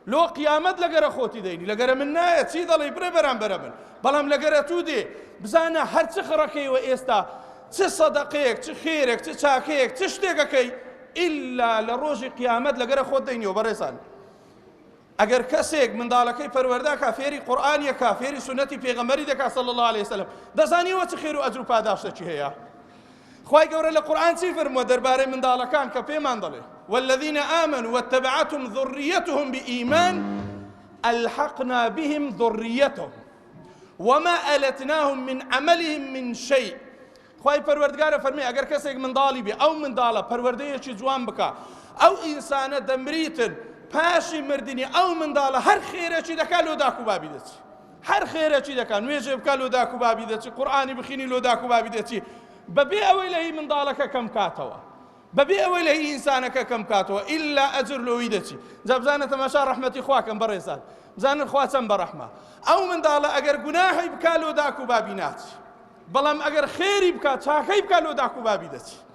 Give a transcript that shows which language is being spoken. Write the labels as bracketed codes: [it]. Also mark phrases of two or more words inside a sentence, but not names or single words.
[ckb] لۆ قیامەت لەگەرە خۆتی دەینی لەگەرە من نایە چی دەڵێ برێ بەرامبەرە من بەڵام لەگەرە تو دێ بزانە هەر چ خڕەکەیەوە ئێستا چ سەدەقەیەک چ خێرێک چ چاکەیەک چ شتێکەکەی ئیلا لە ڕۆژی قیامەت لەگەرە خۆت دەینیەوە بەڕێزان ئەگەر کەسێک منداڵەکەی پەروەردە کا فێری قورئانیەکە فێری سونەتی پێغەمبەری دەکا [ar] صلی الله عليه وسلم [ckb] دەزانیوە چ خێر و ئەجر و پاداشتێکی هەیە خوای گەورە لە قورئان چی فەرمووە دەربارەی منداڵەکان کە پێمان دەڵێ [ar] والذین آمنوا واتبعتهم ذريتهم بإيمان ألحقنا بهم ذريتهم وما ألتناهم من عملهم من شيء [ckb] خوای پەروەردگارە فەرمێ ئەگەر کەسێک منداڵی بێ ئەو منداڵە پەروەردەیەکی جوان بکە ئەو ئینسانە دەمریتن پاشی مردنی ئەو منداڵە هەر خێرێکی دەکات لۆ داک و بابی دەچی هەر خێرێکی دەکات نوێژێ بکات لۆ داک و بابی دەچی قورئانی بخینی لۆ داک و بابی دەچی بەبێ ئەوەی لە هی منداڵەکە کەم کاتەوە بەبێ ئەوەی لە هی ئینسانەکە کەم کاتەوە ئیلا ئەجر لۆی دەچی جا بزانە تەماشا ڕەحمەتی خواکەم بەڕێزان بزانن خوا چەند بەڕەحمە ئەو منداڵە ئەگەر گوناحی بکات لۆ داک و بابی ناچی بەڵام ئەگەر خێری بکات چاکەی بکات لۆ داک و بابی دەچی